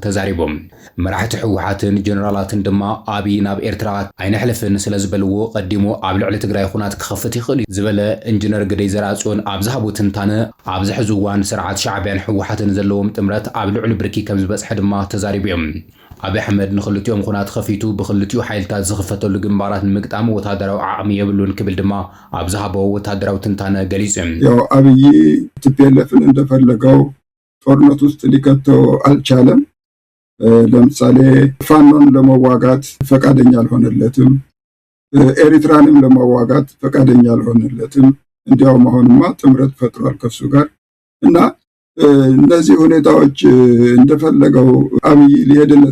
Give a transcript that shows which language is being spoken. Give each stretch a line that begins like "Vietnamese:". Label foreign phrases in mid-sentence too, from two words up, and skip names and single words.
Tigrinya: ተዛሪቦም መራሕቲ ሕወሓትን ጀነራላትን ድማ አብይ ናብ ኤርትራ ኣይነሕልፍን ስለ ዝበልዎ ቀዲሞ ኣብ ልዕሊ ትግራይ ኩናት ክኸፍት ይኽእል ዝበለ ኢንጂነር ግደይ ዘራጭውን ኣብ ዝሃቡ ትንታነ ኣብ ዝሕዚ እዋን ስርዓት ሻዕብያን ሕወሓትን ዘለዎም ጥምረት ኣብ ልዕሊ ብርኪ ከም ዝበጽሐ ድማ ተዛሪቡ እዮም አብይ አሕመድ ንኽልቲኦም ኩናት ኸፊቱ ብኽልቲኡ ሓይልታት ዝኽፈተሉ ግንባራት ንምግጣም ወታደራዊ ዓቕሚ የብሉን ክብል ድማ ኣብ ዝሃቦ ወታደራዊ ትንታነ ገሊጹ
Amharic: ያው አብይ ቲፒኤልኤፍን እንደፈለገው ጦርነት ውስጥ ሊከተው አልቻለም ለምሳሌ ፋኖን ለመዋጋት ፈቃደኛ አልሆነለትም ኤሪትራንም ለመዋጋት ፈቃደኛ አልሆነለትም እንዲያውም አሁንማ ጥምረት ፈጥሯል ከሱ ጋር እና እነዚህ ሁኔታዎች እንደፈለገው አብይ ሊሄድለት